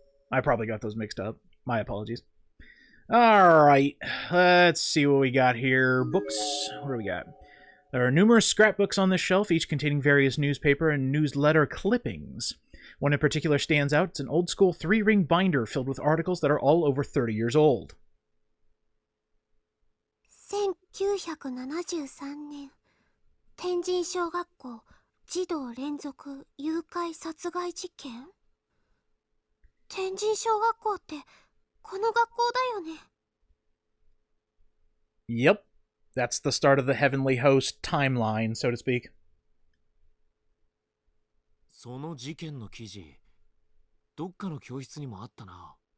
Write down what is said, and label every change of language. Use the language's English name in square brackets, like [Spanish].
[English] I probably got those mixed up. My apologies. Alright, let's see what we got here. Books. What do we got? There are numerous scrapbooks on this shelf, each containing various newspaper and newsletter clippings. One in particular stands out. It's an old-school 3-ring binder filled with articles that are all over 30 years old. [Japanese] 1973年天神小学校児童連続誘拐殺害事件天神小学校ってこの学校だよね [English] Yep. That's the start of the Heavenly Host timeline, so to speak. [Japanese] その事件の記事、どっかの教室にもあったな。